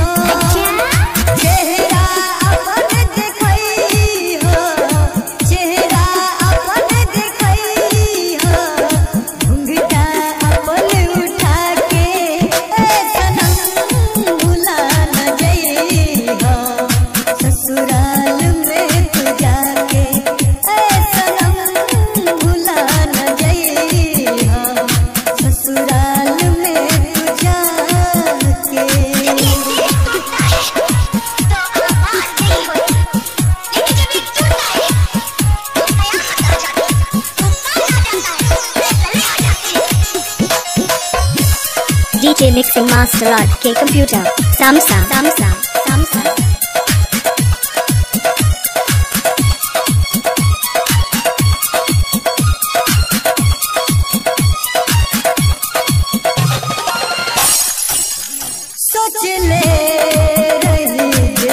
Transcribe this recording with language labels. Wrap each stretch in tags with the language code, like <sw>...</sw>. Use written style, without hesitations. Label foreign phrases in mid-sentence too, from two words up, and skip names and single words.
<bho>चेहरा अपन देखइहा, चेहरा अपन देखइहा, घुंघटा अपन उठा के, सनम भुला न जइहा ससुराल में तू जाके, सनम भुला न जइहा ससुराल में तू जाके।</bho> <en>DJ mixing master आर के कंप्यूटर Samsung</en> <bho>सोच ले रही जे</bho>